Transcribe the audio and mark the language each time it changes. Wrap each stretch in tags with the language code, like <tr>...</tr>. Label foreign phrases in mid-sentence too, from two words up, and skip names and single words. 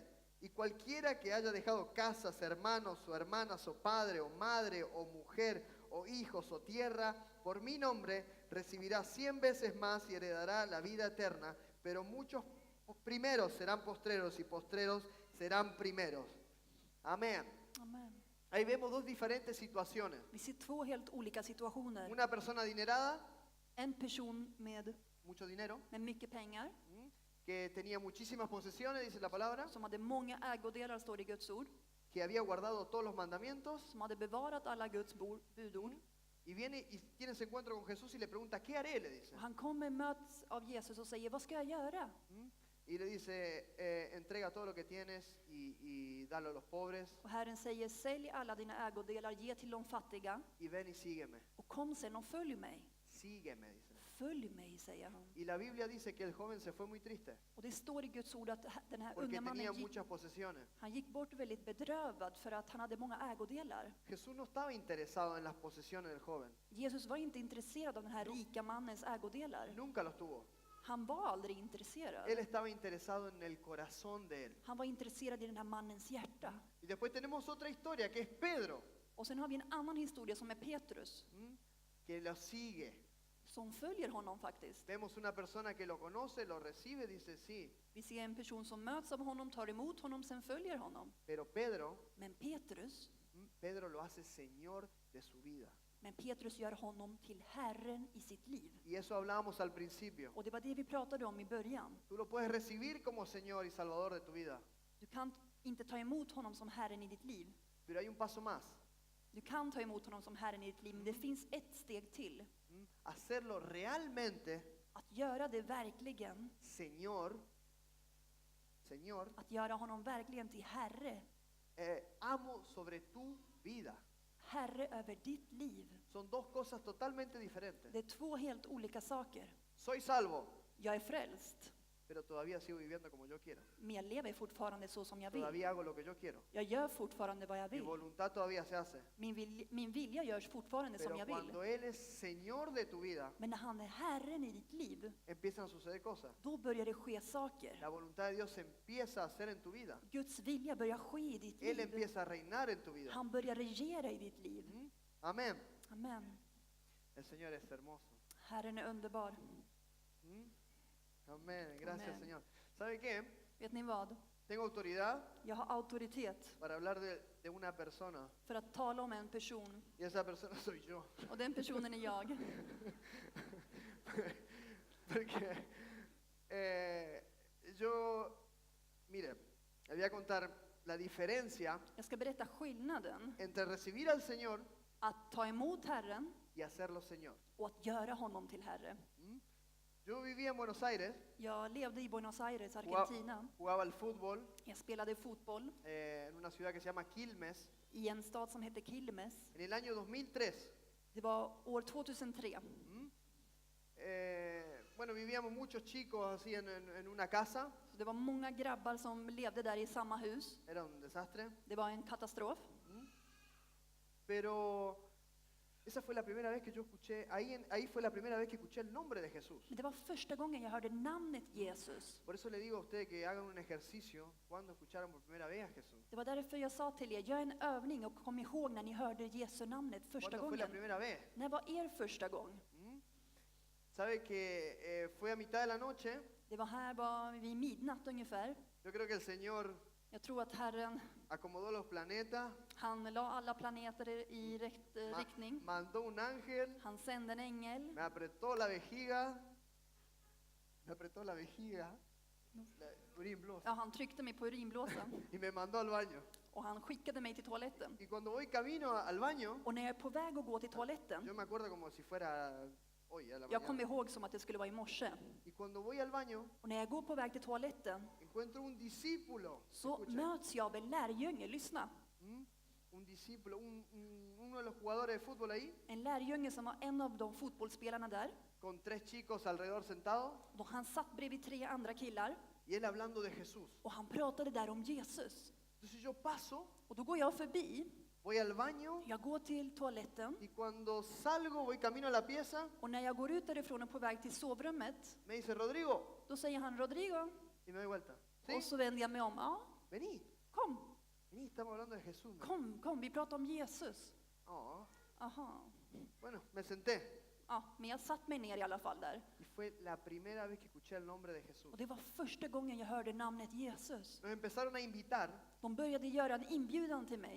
<es>Y cualquiera que haya dejado casas, hermanos o hermanas, o padre o madre, o mujer, o hijos o tierra, por mi nombre, recibirá 100 veces más y heredará la vida eterna. Pero muchos primeros serán postreros y postreros serán primeros. Amén.</es> <sv>Amen.</sv> <es>Ahí vemos dos diferentes situaciones.</es> <sv>Vi ser två helt olika situationer.</sv> <es>Una persona adinerada,</es> <sv>En person med</sv> <es>mucho dinero,</es> <sv>mycket pengar,</sv> <es>que tenía muchísimas posesiones, dice la palabra,</es> <sv>som hade många ägodelar, står det i Guds ord,</sv> <es>que había guardado todos los mandamientos,</es> <sv>som hade bevarat alla Guds budord.</sv> <es>y viene y tiene ese encuentro con Jesús y le pregunta, ¿qué haré? Le dice.</es> <sv>Och han kommer, möts av Jesus och säger, vad ska jag göra?</sv> <es>Y le dice, entrega todo lo que tienes y dalo a los pobres,</es> <sv>Och Herren säger, sälj alla dina ägodelar, ge till de fattiga</sv> <es>y ven y sígueme.</es> <sv>och kom sen och följ mig.</sv> <es>Sígueme, dice.</es> <sv>Följ mig, säger han.</sv> <es>Y la Biblia dice que el joven se fue muy triste,</es> <sv>Och det står i Guds ord att den här</sv> <es>porque</es> <sv>unga</sv> <es>tenía</es> <sv>mannen</sv> <es>muchas posesiones.</es> <sv>han gick bort väldigt bedrövad för att han hade många ägodelar.</sv> <es>Jesús no estaba interesado en las posesiones del joven,</es> <sv>Jesus var inte intresserad av den här rika mannens ägodelar.</sv> <es>nunca los tuvo.</es> <sv>Han var aldrig intresserad.</sv> <es>Él estaba interesado en el corazón de él.</es> <sv>Han var intresserad i den här mannens hjärta.</sv> <es>Y después tenemos otra historia, que es Pedro,</es> <sv>Och sen har vi en annan historia som är Petrus,</sv> <es>que lo sigue.</es> <sv>som följer honom faktiskt.</sv> <es>Vemos una persona que lo conoce, lo recibe, dice sí.</es> <sv>Vi ser en person som möts av honom, tar emot honom, sen följer honom.</sv> <es>Pero Pedro</es> <sv>Men Petrus,</sv> <es>Pedro lo hace Señor de su vida.</es> <sv>Men Petrus gör honom till Herren i sitt liv.</sv> <es>Y eso hablábamos al principio.</es> <sv>Och det var det vi pratade om i början.</sv> <es>Tú lo puedes recibir como Señor y Salvador de tu vida,</es> <sv>Du kan inte ta emot honom som Herren i ditt liv.</sv> <es>pero hay un paso más.</es> <sv>Du kan ta emot honom som Herren i ditt liv, men det finns ett steg till.</sv> <es>Hacerlo realmente,</es> <sv>Att göra det verkligen,</sv> <es>Señor,</es> <sv>att göra honom verkligen till Herre.</sv> <es>amo sobre tu vida.</es> <sv>Herre över ditt liv.</sv> <es>Son dos cosas totalmente diferentes.</es> <sv>Det är två helt olika saker.</sv> <es>Soy salvo,</es> <sv>Jag är frälst,</sv> <es>pero todavía sigo viviendo como yo quiero.</es> <sv>men jag lever fortfarande så som jag vill.</sv> <es>Todavía hago lo que yo quiero.</es> <sv>Jag gör fortfarande vad jag</sv> <es>Mi</es> <sv>vill.</sv> <es>voluntad todavía se hace.</es> <sv>Min vilja görs fortfarande som</sv> <es>Pero</es> <sv>jag vill.</sv> <es>cuando Él es Señor de tu vida,</es> <sv>Men när han är Herren i ditt liv,</sv> <es>empiezan a suceder cosas.</es> <sv>då börjar det ske saker.</sv> <es>La voluntad de Dios se empieza a hacer en tu vida.</es> <sv>Guds vilja börjar ske i ditt</sv> <es>Él</es> <sv>liv.</sv> <es>empieza a reinar en tu vida.</es> <sv>Han börjar regera i ditt liv.</sv> <es>Amén.</es> <sv>Amen.</sv> <es>El Señor es hermoso.</es> <sv>Herren är underbar.</sv> <es>Amén. Gracias,</es> <sv>Amén.</sv> <es>Señor. ¿Sabe qué?</es> <sv>Vet ni vad?</sv> <es>Tengo autoridad</es> <sv>Jag har auktoritet</sv> <es>para hablar de una persona.</es> <sv>för att tala om en person.</sv> <es>Y esa persona soy yo.</es> <sv>Och den personen är jag.</sv> <es>Porque mire, le voy a contar la diferencia</es> <sv>Jag ska berätta skillnaden</sv> <es>entre recibir al Señor</es> <sv>att ta emot Herren</sv> <es>y hacerlo Señor.</es> <sv>och att göra honom till Herre.</sv> <es>Yo vivía en Buenos Aires,</es> <sv>Jag levde i Buenos Aires,</sv> <es>jugaba,</es> <sv>Argentina.</sv> <es>jugaba al fútbol</es> <sv>Jag spelade fotboll</sv> <es>en una ciudad que se llama Quilmes.</es> <sv>i en stad som heter Quilmes.</sv> <es>En el año 2003,</es> <sv>Det var år 2003.</sv> <es>bueno, vivíamos muchos chicos así en una casa.</es> <sv>Så det var många grabbar som levde där i samma hus.</sv> <es>Era un desastre.</es> <sv>Det var en katastrof.</sv> <es>Pero esa fue la primera vez que yo escuché, ahí fue la primera vez que escuché el nombre de Jesús.</es> <sv>Men det var första gången jag hörde namnet Jesus.</sv> <es>Por eso le digo a ustedes que hagan un ejercicio cuando escucharon por primera vez a Jesús.</es> <sv>Det var därför jag sa till er, gör en övning och kom ihåg när ni hörde Jesu namnet första</sv> <es>¿Cuándo fue la</es> <sv>gången.</sv> <es>primera vez?</es> <sv>När var er första gång?</sv> <es>¿Sabe que fue a mitad de la noche?</es> <sv>Det var här var vid midnatt ungefär.</sv> <es>Yo creo que el Señor</es> <sv>Jag tror att Herren,</sv> <es>acomodó los planetas,</es> <sv>han la alla planeter i rätt riktning.</sv> <es>mandó un ángel,</es> <sv>Han sände en ängel.</sv> <es>me apretó la vejiga,</es> <sv>urinblåsa, Ja, han tryckte mig på urinblåsan</sv> <es>y me mandó al baño.</es> <sv>och han skickade mig till toaletten.</sv> <es>Y cuando voy camino al baño,</es> <sv>Och när jag är på väg att gå till toaletten,</sv> <es>yo me acuerdo como si fuera hoy a la</es> <sv>jag kommer</sv> <es>mañana.</es> <sv>ihåg som att det skulle vara i morse.</sv> <es>Y cuando voy al baño,</es> <sv>Och när jag går på väg till toaletten</sv> <es>encuentro un discípulo.</es> <sv>så</sv> <es>Escuchen.</es> <sv>möts jag av en lärjunge. Lyssna.</sv> <es>Un discípulo, uno de los jugadores de fútbol ahí,</es> <sv>En lärjunge som var en av de fotbollsspelarna där.</sv> <es>con 3 chicos alrededor sentados,</es> <sv>Och han satt bredvid 3 andra killar</sv> <es>y él hablando de Jesús.</es> <sv>och han pratade där om Jesus.</sv> <es>Entonces yo paso,</es> <sv>Och då går jag förbi,</sv> <es>voy al baño,</es> <sv>jag går till toaletten</sv> <es>y cuando salgo, voy camino a la pieza,</es> <sv>och när jag går ut därifrån och på väg till sovrummet,</sv> <es>me dice, Rodrigo,</es> <sv>då säger han Rodrigo.</sv> <es>y me doy vuelta. ¿Sí?</es> <sv>Och så vänder jag mig om. Ja,</sv> <es>Vení,</es> <sv>kom,</sv> <es>estamos hablando de Jesús. ¿No?</es> <sv>kom, vi pratar om Jesus.</sv> <es>Ah,</es> <sv>Aha.</sv> <es>bueno, me senté,</es> <sv>Ja, men jag satt mig ner i alla fall där.</sv> <es>y fue la primera vez que escuché el nombre de Jesús.</es> <sv>Och det var första gången jag hörde namnet Jesus.</sv> <es>Nos empezaron a invitar</es> <sv>De började göra en inbjudan till mig</sv>